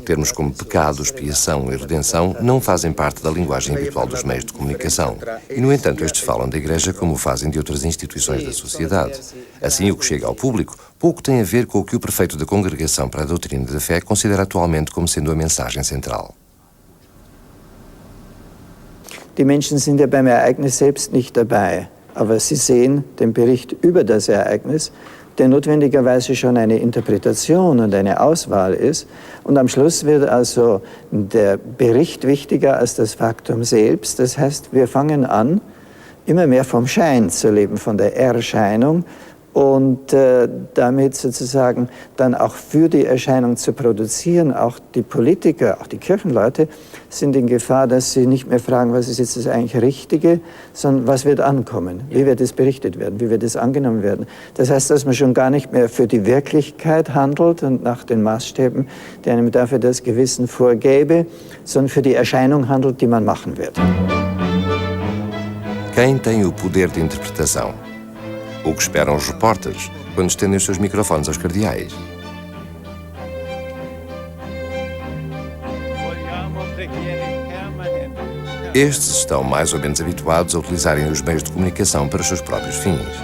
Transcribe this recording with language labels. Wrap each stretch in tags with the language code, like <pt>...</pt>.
<pt>Termos como pecado, expiação e redenção não fazem parte da linguagem habitual dos meios de comunicação. E, no entanto, estes falam da Igreja como o fazem de outras instituições da sociedade. Assim, o que chega ao público pouco tem a ver com o que o prefeito da Congregação para a Doutrina da Fé considera atualmente como sendo a mensagem central.</pt> <de>Die Menschen sind ja beim Ereignis selbst nicht dabei, aber sie sehen den Bericht über das Ereignis, der notwendigerweise schon eine Interpretation und eine Auswahl ist. Und am Schluss wird also der Bericht wichtiger als das Faktum selbst. Das heißt, wir fangen an, immer mehr vom Schein zu leben, von der Erscheinung und damit sozusagen dann auch für die Erscheinung zu produzieren. Auch die Politiker, auch die Kirchenleute sind in Gefahr, dass sie nicht mehr fragen, was ist jetzt das eigentlich Richtige, sondern was wird ankommen, wie wird es berichtet werden, wie wird es angenommen werden. Das heißt, dass man schon gar nicht mehr für die Wirklichkeit handelt und nach den Maßstäben, die einem dafür das Gewissen vorgäbe, sondern für die Erscheinung handelt, die man machen wird.</de> <pt>Quem tem o poder de interpretação? O que esperam os repórteres quando estendem os seus microfones aos cardeais? Estes estão mais ou menos habituados a utilizarem os meios de comunicação para os seus próprios fins.</pt>